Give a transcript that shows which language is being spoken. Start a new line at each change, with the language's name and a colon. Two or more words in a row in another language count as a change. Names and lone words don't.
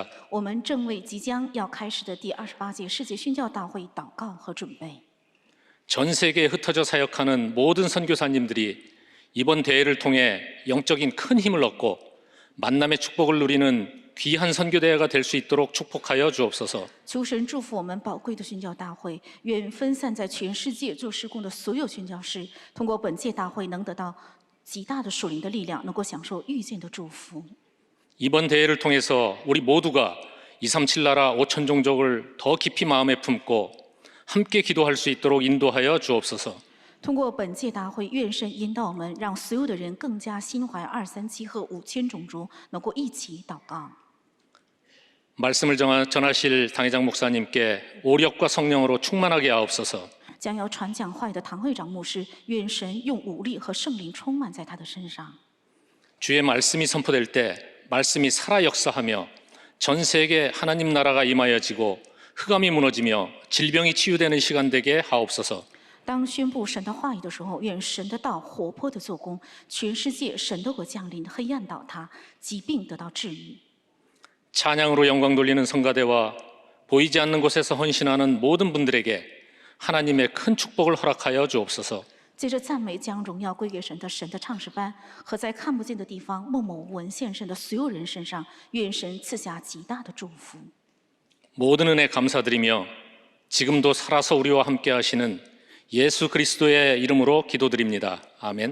Chinese: 我们正为即将要开始的第28届世界宣教大会祷告和准备。
Korean: 전 세계에 흩어져 사역하는 모든 선교사님들이 이번 대회를 통해 영적인 큰 힘을 얻고 만남의 축복을 누리는 귀한 선교대회가 될 수 있도록 축복하여 주옵소서.
Chinese: 求神祝福我们宝贵的宣教大会，愿分散在全世界做施工的所有宣教士，通过本届大会能得到极大的属灵的力量，能够享受遇见的祝福。
Korean: 이번 대회를 통해서 우리 모두가 237 나라 5천 종족을 더 깊이 마음에 품고 함께 기도할 수 있도록 인도하여 주옵소서.
Chinese: 通过本届大会，愿神引导我们，让所有的人更加心怀237和5000种族，能够一起祷告。
Korean: 말씀을 전하실 당회장 목사님께 오력과 성령으로 충만하게 하옵소서.
Chinese: 将要传讲话语的唐会长牧师，愿神用武力和圣灵充满在他的身上。
Korean: 주의 말씀이 선포될 때 말씀이 살아 역사하며 전 세계 하나님 나라가 임하여지고 흑암이 무너지며 질병이 치유되는 시간 되게 하옵소서.
Chinese: 当宣布神的话语的时候，愿神的道活泼的做工，全世界神都会降临，黑暗倒塌，疾病得到治愈。
Korean: 찬양으로 영광 돌리는 성가대와 보이지 않는 곳에서 헌신하는 모든 분들에게 하나님의 큰 축복을 허락하여 주옵소서.
Chinese: 借着赞美将荣耀归给神的唱诗班和在看不见的地方默默无闻献身的所有人身上，愿神赐下极大的祝福。
Korean: 모든 은혜 감사드리며 지금도 살아서 우리와 함께 하시는 예수 그리스도의 이름으로 기도드립니다. 아멘.